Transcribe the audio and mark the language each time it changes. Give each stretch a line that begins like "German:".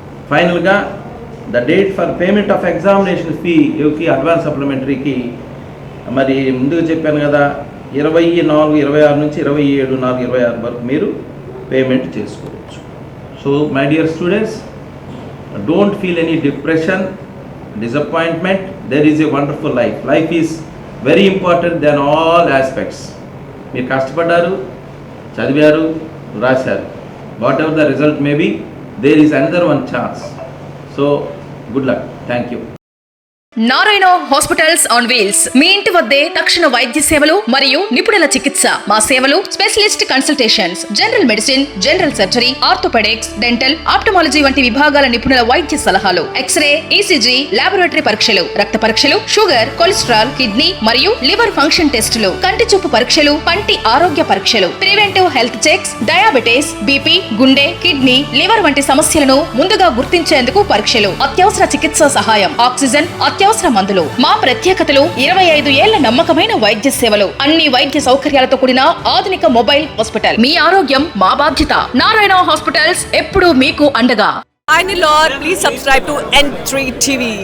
Telugu: ఫైనల్గా the date for payment of examination ఫీకి, advance సప్లిమెంటరీకి మరి ముందుగా చెప్పాను కదా, 24/26 నుంచి 27/4/26 వరకు మీరు పేమెంట్ చేసుకోవచ్చు. So my dear students,
English: Don't feel any depression, disappointment. There is a wonderful life. Life is very important than all aspects.
Telugu: మీరు కష్టపడ్డారు, చదివారు, రాశారు.
English: Whatever the result may be, there is another one chance. So, good luck. Thank you.
Telugu: Narayana hospitals on wheels మీ ఇంటి వద్దే తక్షణ వైద్య సేవలు మరియు నిపుణుల చికిత్స. మా సేవలు specialist consultations, general medicine, general surgery, orthopaedics, dental, ophthalmology వంటి విభాగాల నిపుణుల వైద్య సలహాలు, ఎక్స్రే, ఈసీజీ, లాబొరేటరీ పరీక్షలు, రక్త పరీక్షలు, షుగర్, కొలెస్ట్రాల్, కిడ్నీ మరియు లివర్ ఫంక్షన్ టెస్టులు, కంటి చూపు పరీక్షలు, పంటి ఆరోగ్య పరీక్షలు, preventive health checks, diabetes, BP, గుండె, కిడ్నీ, లివర్ వంటి సమస్యలను ముందుగా గుర్తించేందుకు పరీక్షలు, అత్యవసర చికిత్సా సహాయం, ఆక్సిజన్, అత్యవసర మందులు. మా ప్రత్యేకతలు 25 ఏళ్ల నమ్మకమైన వైద్య సేవలు, అన్ని వైద్య సౌకర్యాలతో కూడిన ఆధునిక మొబైల్ హాస్పిటల్. మీ ఆరోగ్యం మా బాధ్యత. నారాయణ హాస్పిటల్స్ ఎప్పుడూ మీకు అండగా.
English: Finally, Lord, please subscribe to N3 TV.